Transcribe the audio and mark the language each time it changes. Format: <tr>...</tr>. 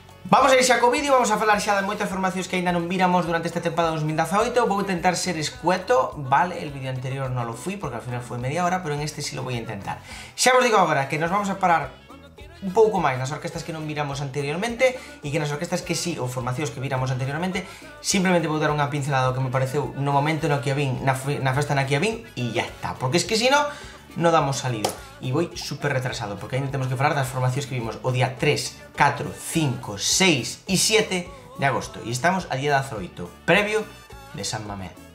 <gl>Vamos a ir xa co vídeo, vamos a falar xa de moitas formacións que aínda non víramos durante esta temporada 2018. Vou intentar ser escueto, vale,</gl> <es>el vídeo anterior non lo fui porque al final foi media hora, pero en este sí lo voy a intentar.</es> <gl>Xa vos digo agora que nos vamos a parar un pouco máis nas orquestas que non viramos anteriormente e que nas orquestas que sí, ou formacións que viramos anteriormente, simplemente vou dar unha pincelada que me pareceu no momento no que a vin, na festa na que a vin, e ya está,</gl> <es>porque es que si no,</es> <gl>no damos salido. E vou super retrasado, porque ainda temos que falar das formacións que vimos o día 3, 4, 5, 6 e 7 de agosto. E estamos a día 18, previo de San Mamés.</gl>